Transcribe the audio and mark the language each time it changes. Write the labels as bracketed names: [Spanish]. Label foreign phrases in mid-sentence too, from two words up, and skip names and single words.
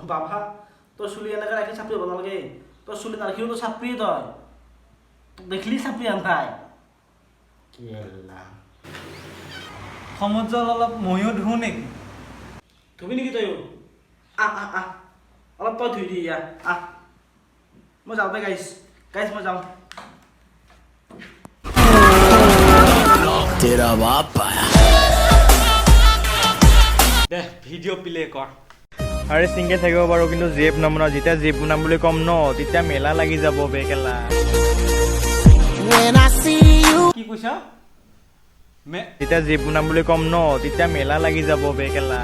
[Assamese] বাবা তই চুলি এনেকৈ ৰাখি চাপৰি হ'ব নালাগে, তই চুলি নাৰাখিও তই চাপৰিয়ে, তই তোক দেখিলি চাপৰি আনতাই। কেলা সমুদ্ৰত অলপ ময়ো ধুওঁ নেকি? ধুবি নেকি তয়ো? আহ আহ আহ অলপ তই ধুই দি ইয়াৰ আহ, মই যাওঁ দে গাইছ, গাইছ মই যাওঁ। [Hindi] तेरा बाप आया। [Assamese] দে ভিডিঅ' প্লে কৰ। আৰে চিংগেল থাকিব পাৰোঁ, কিন্তু জেপ নবনাওঁ। যেতিয়া জেপ বনাম বুলি ক'ম ন, তেতিয়া মেলা লাগি যাব বে কেলা। কি কৈছ? যেতিয়া জেপ বনাম বুলি ক'ম ন, তেতিয়া মেলা লাগি যাব বে কেলা।